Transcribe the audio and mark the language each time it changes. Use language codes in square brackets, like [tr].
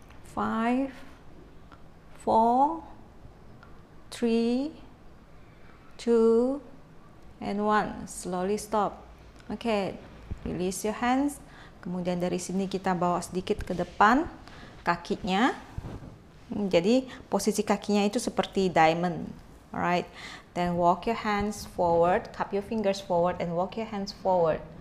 [en] Five, 4, 3, 2, and 1. Slowly stop. Okay, release your hands. [id] Kemudian dari sini kita bawa sedikit ke depan kakinya. Jadi posisi kakinya itu seperti diamond. Alright. [en] Then walk your hands forward, cup your fingers forward and walk your hands forward.